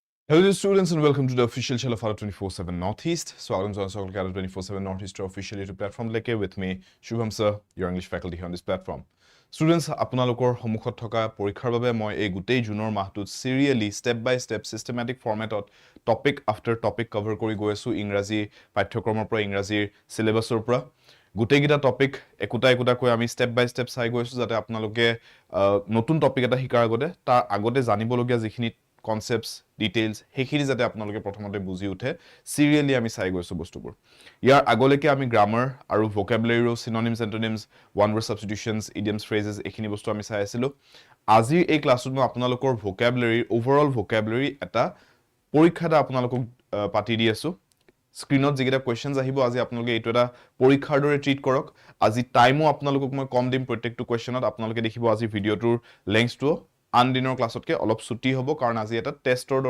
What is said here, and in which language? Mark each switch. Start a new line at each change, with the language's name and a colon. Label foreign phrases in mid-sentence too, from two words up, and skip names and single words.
English: Hello dear students and welcome to the official channel of 24/7 Northeast. So I'm John Sokol 24/7 Northeast official YouTube platform
Hindi: leke
English: with me Shubham sir, your English faculty here on this platform. Students,
Assamese: আপোনালোকৰ সন্মুখত থকা পৰীক্ষাৰ বাবে মই এই গুটেই জুনৰ মাহটোত
English: serially step by step systematic formatত topic after topic cover
Assamese: কৰি গৈ আছো ইংৰাজী পাঠ্যক্ৰমৰ পৰা ইংৰাজীৰ সিলেবাসৰ পৰা গুটেই গিটা টপিক একুটা কৈ আমি
English: step by step
Assamese: চাই গৈছো যাতে আপোনালোকে নতুন টপিক এটা শিকাৰ আগতে তাৰ আগতে জানিবলগীয়া যিখিনি
English: concepts details
Assamese: হেখিনি যাতে আপোনালোকে প্ৰথমতে বুজি উঠে serially আমি চাই গৈছো বস্তুবোৰ ইয়াৰ আগলৈকে আমি গ্ৰামাৰ আৰু
English: vocabulary synonyms antonyms one word substitutions idioms phrases
Assamese: এখিনি বস্তু আমি চাই আছিলো আজি এই ক্লাছত মই আপোনালোকৰ
English: vocabulary overall vocabulary
Assamese: এটা পৰীক্ষাটা আপোনালোকক পাতি দি আছো স্ক্ৰিনত যিগিটা কোৱেশ্চনছ আহিব আজি আপোনালোকে এইটো এটা পৰীক্ষাৰ দৰে ট্ৰিট কৰক আজি টাইমো আপোনালোকক মই কম দিম প্ৰত্যেকটো কোৱেশ্চনত আপোনালোকে দেখিব আজি ভিডিওটোৰ লেংথটো আনদিনৰ ক্লাছতকে অলপ ছুটি হ'ব কাৰণ আজি এটা টেষ্টৰ দৰে